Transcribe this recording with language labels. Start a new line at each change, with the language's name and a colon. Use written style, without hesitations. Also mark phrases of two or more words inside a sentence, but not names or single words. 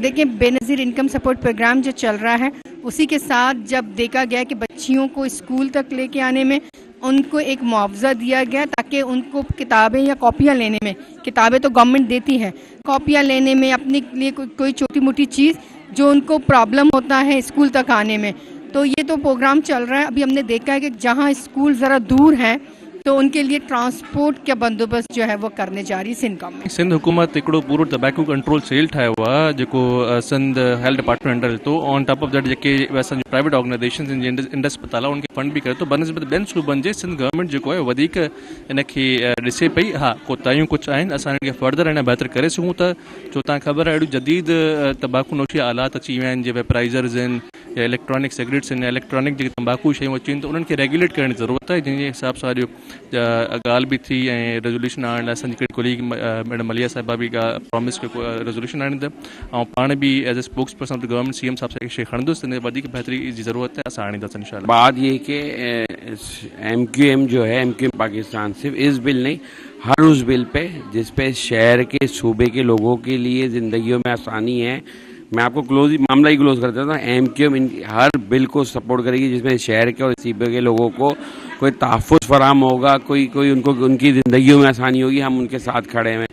Urdu: دیکھیے، بینظیر انکم سپورٹ پروگرام جو چل رہا ہے اسی کے ساتھ جب دیکھا گیا کہ بچیوں کو اسکول تک لے کے آنے میں ان کو ایک معاوضہ دیا گیا، تاکہ ان کو کتابیں یا کاپیاں لینے میں، کتابیں تو گورنمنٹ دیتی ہے، کاپیاں لینے میں اپنے لیے کوئی چھوٹی موٹی چیز جو ان کو پرابلم ہوتا ہے اسکول تک آنے میں، تو یہ تو پروگرام چل رہا ہے. ابھی ہم نے دیکھا ہے کہ جہاں اسکول ذرا دور ہیں تو ان کے لیے ٹرانسپورٹ کا بندوبست جو ہے وہ کرنے جا رہی ہے سندھ گورنمنٹ.
Sindhi: सिंध हुकूमत हिकिड़ो पूरो
English: tobacco control cell
Sindhi: ठाहियो आहे जेको सिंध हेल्थ डिपार्टमेंट अंडर तो
English: on top of that
Sindhi: जेके असांजो
English: private organizations
Sindhi: आहिनि इंडस अस्पताल उनखे फंड बि करे थो बनस्बत ॿियनि सूबनि जे सिंध गवर्नमेंट जेको आहे वधीक इनखे ॾिसे पई। हा, कोताहियूं कुझु आहिनि, असां हिनखे फर्दर अञा बहितर करे सघूं था। छो तव्हां ख़बर आहे अहिड़ियूं जदीद तंबाकू नोशी आलात अची विया आहिनि, जीअं वेपराइज़र्स आहिनि या
English: electronic cigarettes
Sindhi: आहिनि या इलेक्ट्रॉनिक जेके तंबाकू शयूं अची आहिनि, त उन्हनि खे रेगुलेट करण जी ज़रूरत आहे। जंहिंजे हिसाब सां अॼु ॻाल्हि बि थी ऐं रेजोल्यूशन आणण लाइ असांजी हिकिड़ी कोलीग मैडम मलिया साहिबा बि प्रॉमिस कयो रेजोल्यूशन आणींदा, ऐं पाण बि
English: as a spokes person of the government
Sindhi: CM साहब सां शइ खणंदुसि। इन वधीक बहितरी जी ज़रूरत है, असां आणींदासीं इंशाल्लाह।
Urdu: بات یہ کہ MQM جو ہے، MQM پاکستان صرف اس بل نہیں، ہر اس بل پہ جس پہ شہر کے صوبے کے لوگوں کے لیے زندگیوں میں آسانی ہے، میں آپ کو معاملہ ہی کلوز کر دیتا ہوں. MQM ہر بل کو سپورٹ کرے گی جس میں شہر کے اور صوبے کے لوگوں کو کوئی تحفظ فراہم ہوگا، کوئی ان کو ان کی زندگیوں میں آسانی ہوگی، ہم ان کے ساتھ کھڑے ہیں.